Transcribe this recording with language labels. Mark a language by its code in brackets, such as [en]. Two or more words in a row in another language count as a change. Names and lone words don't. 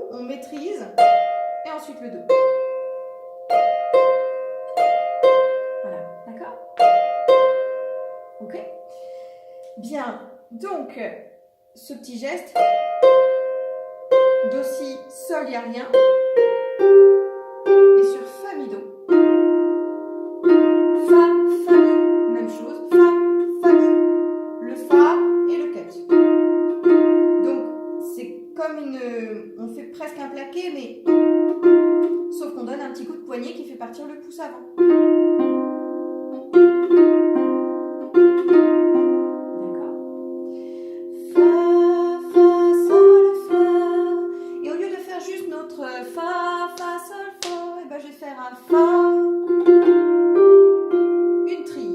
[fr] On maîtrise. Et ensuite le do. Voilà, d'accord? Ok. Bien, donc, ce petit geste. Do, si, sol, il n'y a rien. Et sur fa, mi, do. Fa, fa, mi, même chose. Fa, fa, mi. Le fa et le cut. Donc, c'est comme une... On fait presque un plaqué, mais... Sauf qu'on donne un petit coup de poignet qui fait partir le pouce avant. Un fa, une trille.